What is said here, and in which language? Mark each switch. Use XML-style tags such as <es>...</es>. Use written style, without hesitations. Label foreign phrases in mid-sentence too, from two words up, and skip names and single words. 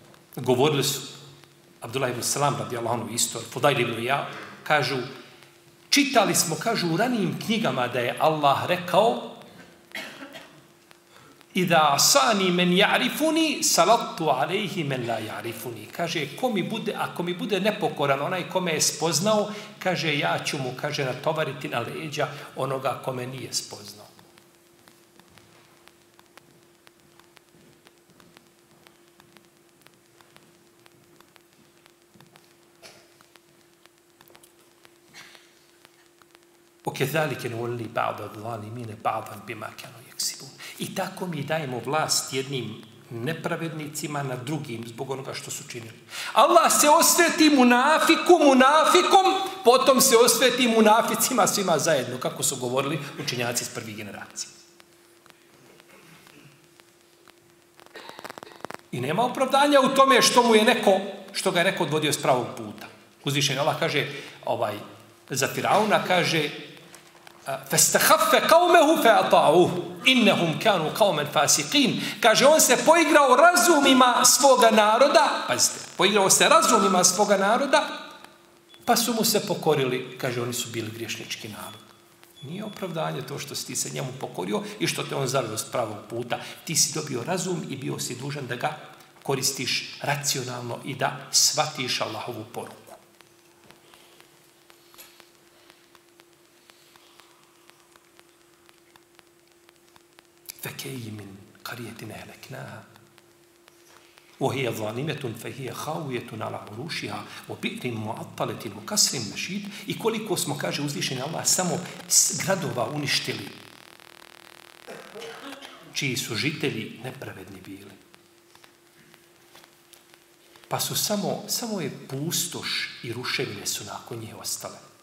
<bs>govorili su Abdullah ibn Salam</bs> <ar>رضي الله عنه</ar> <bs>isto, Fudajl ibn ja, kažu, čitali smo, kažu, u ranijim knjigama da je Allah rekao</bs> <ar>إذا عصاني من يعرفني سلطت عليه من لا يعرفني.</ar> <bs>Kaže, ako mi bude nepokoran, onaj kome je spoznao, kaže, ja ću mu, kaže, natovariti na leđa onoga kome nije spoznao.</bs> <ar>وَكَذَلِكَ نُوَلِّي بَعْضَ الظَّالِمِينَ بَعْضًا بِمَا كَانُوا يَكْسِبُونَ.</ar> <bs>I tako mi dajemo vlast jednim nepravednicima na drugim zbog onoga što su činili. Allah se osveti munafikom, potom se osveti munaficima svima zajedno, kako su govorili učenjaci iz prvih generacija. I nema opravdanja u tome što ga je neko odvodio s pravog puta. Uzvišeni Allah kaže, za Firauna kaže</bs> <ar>فَاسْتَخَفَّ قَوْمَهُ فَأَطَاعُوهُ إِنَّهُمْ كَانُوا قَوْمًا فَاسِقِينَ.</ar> <bs>Kaže, on se poigrao razumima svoga naroda, pazite, poigrao se razumima svoga naroda, pa su mu se pokorili, kaže, oni su bili griješnički narod. Nije opravdanje to što si ti se njemu pokorio i što te on zaveo s pravog puta. Ti si dobio razum i bio si dužan da ga koristiš racionalno i da shvatiš Allahovu poruku.</bs> <ar>فَكَيِّ مِنْ قَرْيَةٍ أَهْلَكْنَاهَا وَهِيَ ظَالِمَةٌ فَهِيَ خَاوِيَةٌ عَلَى عُرُوشِهَا وَبِئْرٍ مُعَطَّلَةٍ وَكَسْرٍ مَشِيدٍ.</ar> <bs>I koliko smo, kaže uzvišeni Allah, samo gradova uništili, čiji su žitelji nepravedni bili. Pa su samo je pustoš i ruševine su nakon njih ostale.</bs>